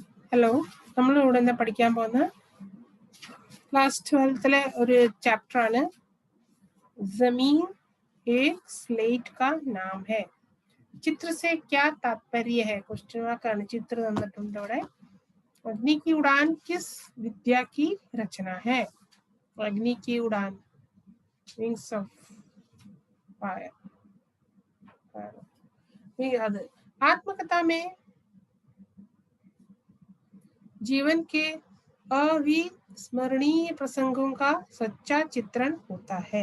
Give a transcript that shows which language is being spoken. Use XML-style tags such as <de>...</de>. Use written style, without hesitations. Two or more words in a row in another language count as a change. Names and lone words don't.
<ml>ഹലോ, നമ്മൾ ഇവിടെ എന്താ പഠിക്കാൻ പോകുന്ന ക്ലാസ് 12th ഒരു ചാപ്റ്റർ ആണ്</ml> <hi>जमीन एक स्लेट का नाम है. चित्र से क्या तात्पर्य है?</hi> <en>question mark</en> <ml>ആണ്. ചിത്ര തന്നിട്ടുണ്ട് ഇവിടെ.</ml> <hi>अग्नि की उड़ान किस विद्या की रचना है? अग्नि की उड़ान, विंग्स ऑफ फायर. അത് आत्मकथा में जीवन के अविस्मरणीय प्रसंगों का सच्चा चित्रण होता है.</hi>